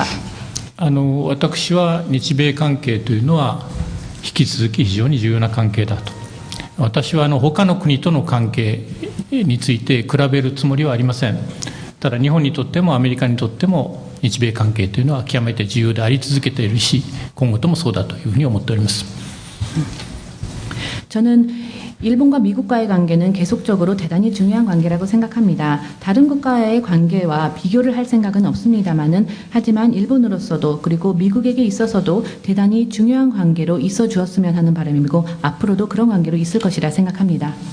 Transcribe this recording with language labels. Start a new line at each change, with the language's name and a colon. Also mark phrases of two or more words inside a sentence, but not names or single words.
Japanese: 私は日米関係というのは引き続き非常に重要な関係だと。私は他の国との関係について比べるつもりはありません。ただ日本にとってもアメリカにとっても日米関係というのは極めて重要であり続けているし、今後ともそうだというふうに思っております。
Korean: 저는 일본과 미국과의 관계는 계속적으로 대단히 중요한 관계라고 생각합니다. 다른 국가의 관계와 비교를 할 생각은 없습니다만은 하지만 일본으로서도 그리고 미국에게 있어서도 대단히 중요한 관계로 있어 주었으면 하는 바람이고 앞으로도 그런 관계로 있을 것이라 생각합니다.